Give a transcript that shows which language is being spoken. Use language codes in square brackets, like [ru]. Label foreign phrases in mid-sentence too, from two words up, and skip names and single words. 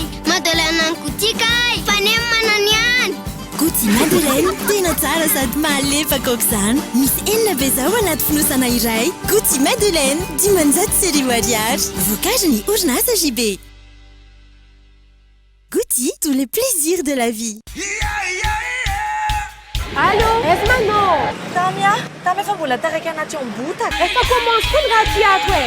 [mg] Madeleine any Gouty kay! Fanem manany ihany! Gouty Madeleine tena tsara sady malefaka aok'izany. Misy enina be zao anaty fonosana iray. Gouty Madeleine 10 ariary. Vokarin'ny orinasa JB. Gouty, [fr] tous les plaisirs de la vie. [mg] Allô? Manon! Tamy efa mbola taraiky anaty ambotaka. Efa commence koa ny raha ty ato e.